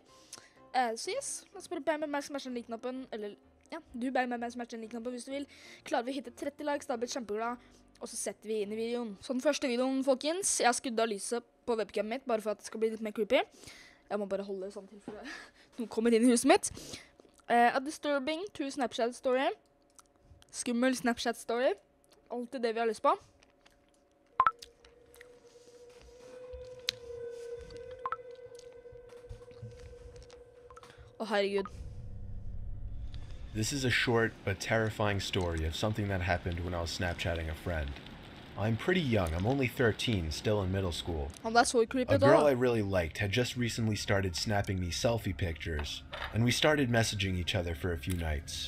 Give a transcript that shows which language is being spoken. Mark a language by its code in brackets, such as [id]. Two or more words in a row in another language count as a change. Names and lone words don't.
[no] Så yes, la oss bare bang med meg smash den like-knappen, eller ja, du bang med meg smash den like-knappen hvis du vil. Klarer vi å hitte 30 likes, da blir jeg kjempeglad, og så setter vi inn i videoen. Så den første videoen, folkens, jeg har skuddet av lyset på webcamen mitt, bare for at det skal bli litt mer creepy. Jeg må bare holde sånn til for noen kommer inn i huset mitt. [en] A disturbing to Snapchat story. [no] Skummel Snapchat story. Alltid det vi har lyst på. Å, herregud. [en] This is a short but terrifying story of something that happened when I was Snapchatting a friend. I'm pretty young, I'm only 13, still in middle school. Oh, that's so creepy. A girl I really liked had just recently started snapping me selfie pictures, and we started messaging each other for a few nights.